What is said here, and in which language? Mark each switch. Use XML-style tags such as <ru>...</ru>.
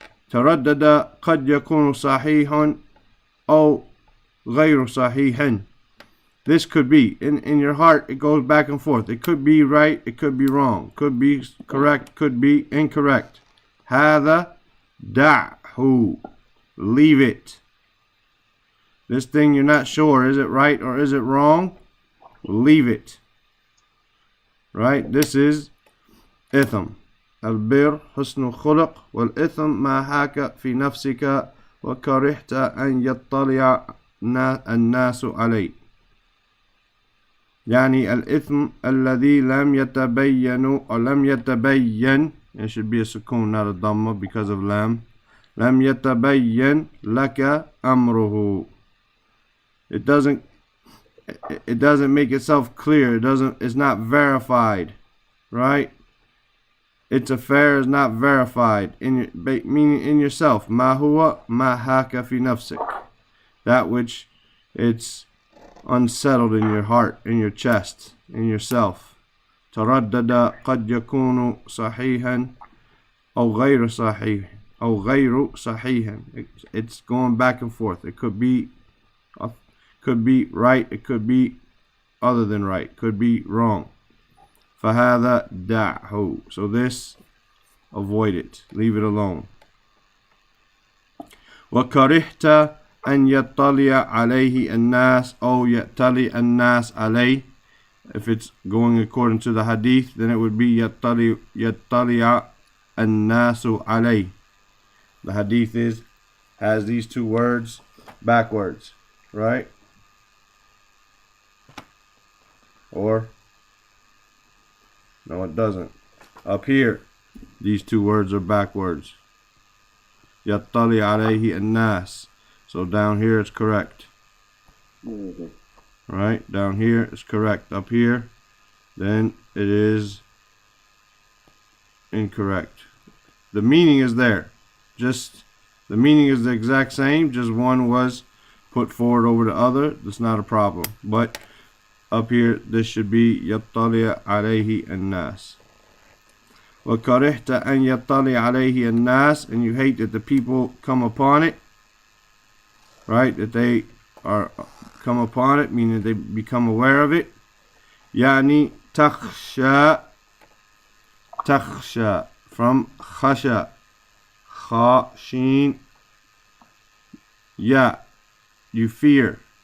<ar>تردد قد يكون صحيح أو غير صحيح.</ar> <en>This could be, in your heart, it goes back and forth. It could be right, it could be wrong. Could be correct, could be incorrect.</en> <ar>هذا</ar> <en>Da'hu. Leave it. This thing you're not sure, is it right or is it wrong? Leave it. Right? This is itham.</en> <ar>البر حسن الخلق والإثم ما حاك في نفسك وكرهت أن يطلع الناس عليه. يعني الإثم الذي لم يتبين</ar> <en>or</en> <ar>لم يتبين,</ar> <en>it should be a sukoon, not a dhamma because of lam.</en> <ar>لم يتبين لك أمره.</ar> <en>It doesn't make itself clear. It's not verified, right? Its affair is not verified meaning in yourself.</en> <ar>ما هو ما حاك في نفسك.</ar> <en>That which it's unsettled in your heart, in your chest, in yourself.</en> <ar>تردد قد يكون صحيحا أو غير صحيح أو غير صحيحا.</ar> <en>It's going back and forth. It could be right, it could be other than right, could be wrong.</en> <ar>فهذا دعه.</ar> <en>So this, avoid it, leave it alone.</en> <ar>وكرهت أن يطلع عليه الناس أو يطلع الناس عليه.</ar> <en>If it's going according to the hadith, then it would be</en> <ar>يطلع الناس عليه.</ar> <en>The hadith has these two words backwards, right? Or no, it doesn't. Up here, these two words are backwards.</en> <ar>يطلع عليه الناس.</ar> <en>So down here it's correct. Right? Down here it's correct. Up here, then it is incorrect. The meaning is there. The meaning is the exact same. Just one was put forward over the other. That's not a problem. But up here, this should be</en> <ar>يطلع عليه الناس. وكرهت أن يطلع عليه الناس.</ar> <en>And you hate that the people come upon it. Right? That they are come upon it, meaning they become aware of it.</en> <ar>يعني تخشى. تخشى.</ar> <en>From</en> <ar>خشى. خا شين يا.</ar> <en>You fear.</en>